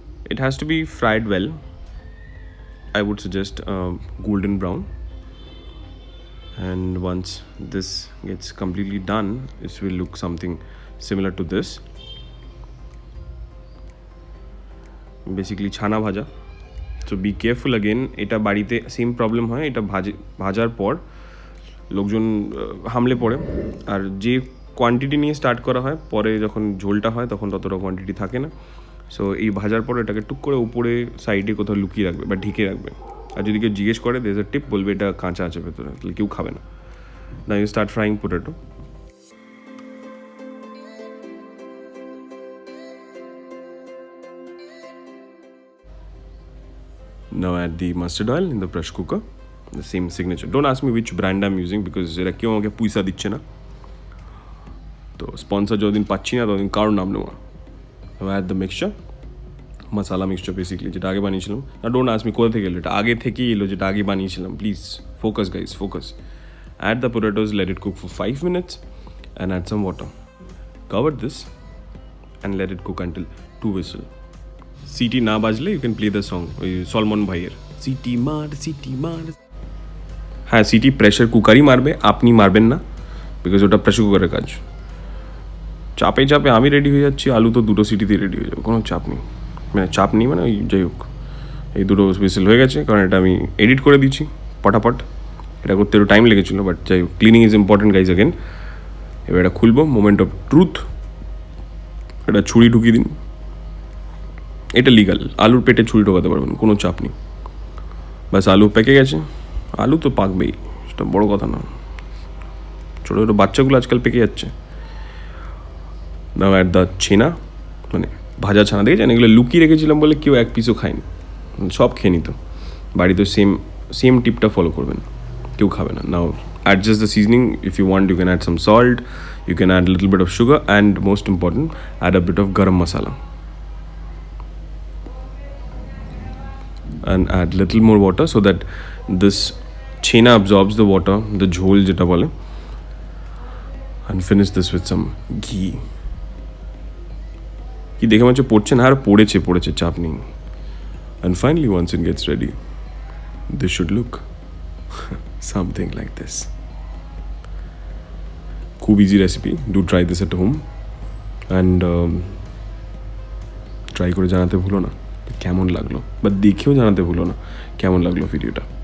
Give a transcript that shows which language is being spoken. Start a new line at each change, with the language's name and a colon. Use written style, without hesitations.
English: It has to be fried well. I would suggest golden brown. And once this gets completely done, this will look something similar to this.
Bangla: Basically ছানা ভাজা.
English: So be careful again.
Bangla: এটা বাড়িতে same problem হয়, এটা ভাজার পর লোকজন হামলে পড়ে, আর যে কোয়ান্টিটি নিয়ে স্টার্ট করা হয় পরে যখন ঝোলটা হয় তখন ততটা কোয়ান্টিটি থাকে না। সো এই ভাজার পর এটাকে টুক করে উপরে সাইডে কোথাও লুকিয়ে রাখবে বা ঢেকে রাখবে। আর যদি কেউ জিজ্ঞেস করে
English: there a tip,
Bangla: বলবে এটা কাঁচা আছে ভেতরে, তাহলে কেউ খাবে না।
English: Now you start frying potato. Now add the mustard oil in the pressure cooker. The same signature. Don't ask me which brand I'm using because
Bangla: এরা কেউ আমাকে পয়সা দিচ্ছে না। তো স্পন্সর যতদিন পাচ্ছি না ততদিন কারোর নাম নেওয়া।
English: Now add the mixture.
Bangla: Masala mixture basically যেটা আগে বানিয়েছিলাম। না
English: don't ask me
Bangla: কোথা থেকে এলো, এটা আগে থেকেই এলো যেটা আগে বানিয়েছিলাম।
English: Please focus guys, focus. Add the potatoes, let it cook for 5 minutes and add some water. Cover this and let it cook until 2 whistles.
Bangla: City না বাজলে
English: you can play the song,
Bangla: ওই সলমন ভাইয়ের সিটি মার city মার। হ্যাঁ, city pressure কুকারই মারবে, আপনি মারবেন না, বিকজ ওটা প্রেশার কুকারের কাজ। চাপে চাপে আমি রেডি হয়ে যাচ্ছি, আলু তো 2 সিটিতেই রেডি হয়ে যাবে, কোনো চাপ নেই। মানে চাপ নেই মানে ওই যাই হোক, এই 2 হুইসেল হয়ে গেছে, কারণ এটা আমি এডিট করে দিচ্ছি পটাপট। এটা করতে একটু টাইম লেগেছিলো, বাট যাই হোক,
English: Cleaning is important guys again.
Bangla: এবার এটা খুলবো,
English: moment of truth,
Bangla: এটা ছুরি ঢুকিয়ে দিন। এটা লিগাল, আলুর পেটে ছুরি ঢোকাতে পারবেন, কোনো চাপ নেই। ব্যাস আলু পেকে গেছে, আলু তো পাকবেই, সেটা বড়ো কথা না, ছোটো ছোটো বাচ্চাগুলো আজকাল পেকে যাচ্ছে।
English: now at the
Bangla: ছেনা, মানে ভাজা ছানা, দেখেছেন এগুলো লুকিয়ে রেখেছিলাম বলে কেউ এক পিসও খায়নি, সব খেয়ে নিত। বাড়িতে সেম টিপটা ফলো করবেন, কেউ খাবে না।
English: Now adjust the seasoning. If you want, you can add some salt, you can add a little bit of sugar, and most important, add a bit of garam masala. And add little more water so that this chena absorbs the water, the
Bangla: jhol jeta bole.
English: And finish this with some ghee.
Bangla: কি দেখে মনে হচ্ছে পড়ছে না, আর পড়েছে, চাপ নেই।
English: And finally, once it gets ready, this should look something like this.
Bangla: খুব easy recipe,
English: do try this at home and
Bangla: try করে জানাতে ভুলো না কেমন লাগলো, বা দেখেও জানাতে ভুলো না কেমন লাগলো ভিডিওটা।